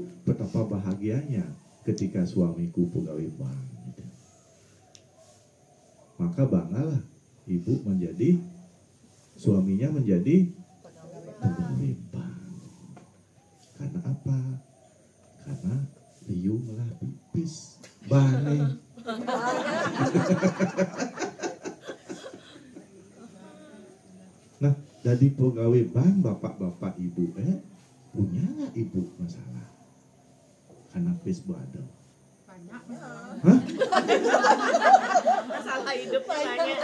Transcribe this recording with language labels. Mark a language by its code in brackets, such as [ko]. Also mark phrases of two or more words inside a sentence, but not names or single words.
[id] Betapa bahagianya ketika suamiku pegawai bank. Maka banggalah ibu menjadi suaminya menjadi pegawai bank. Karena apa? [ban] Karena liu melah pipis bane. [id] Nah, jadi pegawai bank bapak-bapak ibu punya nggak ibu masalah? Karena Facebook ada. Banyak. Hah? Masalah hidup banyak.